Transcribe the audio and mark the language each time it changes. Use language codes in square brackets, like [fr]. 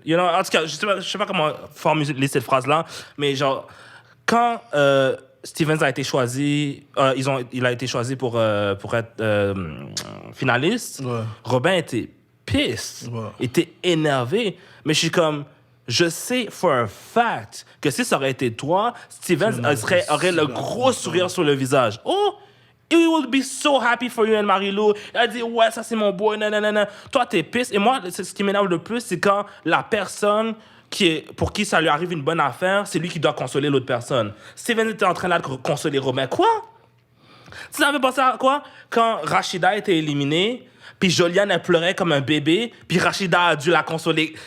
[en] You know, [fr] en tout cas, je sais pas comment formuler cette phrase-là, mais genre, quand Stevens a été choisi, il a été choisi pour être finaliste, Robin était pissed, était énervé, mais je suis comme... Je sais [en] for a fact [fr] que si ça aurait été toi, Stevens aurait le gros sourire sur le visage. [en] Oh, he will be so happy for you and Marie-Lou. [fr] Elle a dit, ouais, ça c'est mon boy, nanana. Toi, t'es pisse. Et moi, ce qui m'énerve le plus, c'est quand la personne pour qui ça lui arrive une bonne affaire, c'est lui qui doit consoler l'autre personne. Stevens était en train de consoler Robin. Quoi? Tu savais pensé à quoi? Quand Rachida était éliminée, puis Joliane, elle pleurait comme un bébé, puis Rachida a dû la consoler.